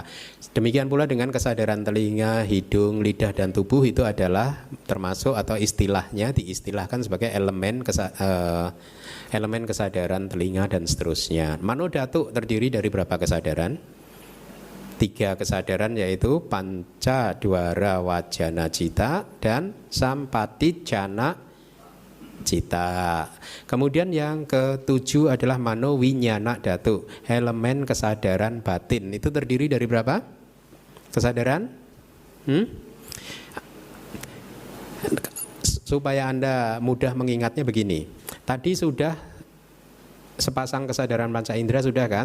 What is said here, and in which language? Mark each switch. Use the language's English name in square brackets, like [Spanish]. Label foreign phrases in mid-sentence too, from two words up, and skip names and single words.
[Indonesian] Demikian pula dengan kesadaran telinga, hidung, lidah dan tubuh itu adalah termasuk atau istilahnya diistilahkan sebagai elemen kesadaran telinga dan seterusnya. [Pali] Mano dhatu [Indonesian] terdiri dari berapa kesadaran? 3 kesadaran yaitu [Pali] panca dwara wajana cita dan sampatijana cita. [Indonesian] Kemudian yang ke-7 adalah [Pali] mano winyana dhatu, [Indonesian] elemen kesadaran batin. Itu terdiri dari berapa kesadaran? Supaya Anda mudah mengingatnya begini. Tadi sudah sepasang kesadaran panca indera sudah kan?